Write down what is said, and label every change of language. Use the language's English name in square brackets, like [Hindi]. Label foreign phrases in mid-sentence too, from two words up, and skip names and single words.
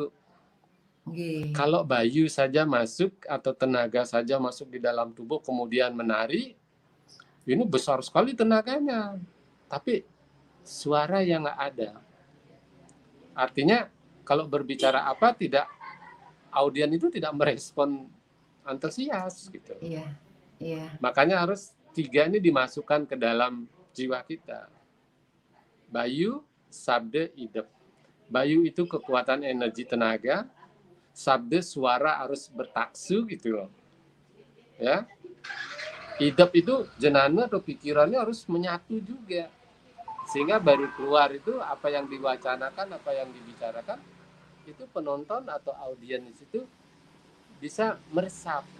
[Indonesian] Kalau bayu saja masuk atau tenaga saja masuk di dalam tubuh kemudian menari, ini besar sekali tenaganya, tapi suara yang nggak ada. Artinya kalau berbicara apa tidak, audien itu tidak merespon antusias gitu. Iya, iya. Makanya harus 3 ini dimasukkan ke dalam jiwa kita. Bayu, sabda, idep. Bayu itu kekuatan energi tenaga, sabda suara harus bertaksu gitu loh. Ya. Idep itu jenana atau pikirannya harus menyatu juga. Sehingga baru keluar itu apa yang diwacanakan, apa yang dibicarakan, itu penonton atau audiens itu bisa meresap.